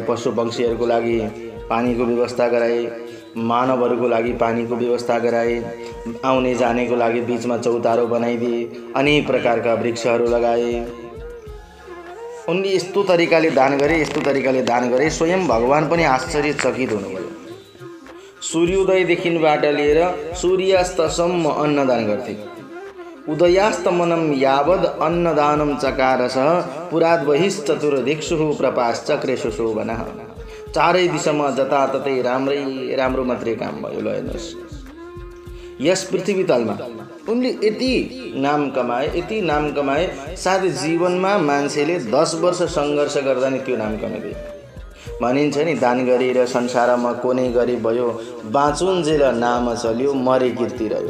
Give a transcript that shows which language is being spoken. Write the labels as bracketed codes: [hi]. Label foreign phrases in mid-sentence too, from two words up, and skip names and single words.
[ne] पशु पक्षीहरूको लागि पानीको व्यवस्था गराए, मानवहरूको लागि पानीको व्यवस्था गराए, आउने जानेको लागि बीचमा चौतारो बनाइदिए, अनेक प्रकारका वृक्षहरू लगाए। उनले यस्तो तरिकाले दान गरे स्वयं भगवान पनि आश्चर्यचकित हुनुभयो। सूर्योदयदेखिबाट लिएर सूर्यास्तसम्म अन्नदान गर्थे। [sa] उदयास्तमनं यावद् अन्नदानं चकारसः पुराद् बहिश्चतुर्दिक्षुः प्रपाश्चक्रेषु शोभनः। [ne] चारै दिशामा जताततै राम्रो मात्रै काम भयो। ल हेर्नुहोस्, यस पृथ्वी तलमा उनले यति नाम कमाए सायद जीवनमा मान्छेले 10 वर्ष सङ्घर्ष गर्दा नि त्यो नाम कमाइदिए। भनिन्छ नि, दान गरेर संसारमा कोनै गरिब भयो, बाँचुन्जेल नाम चल्यो मरे कीर्ति रह्यो।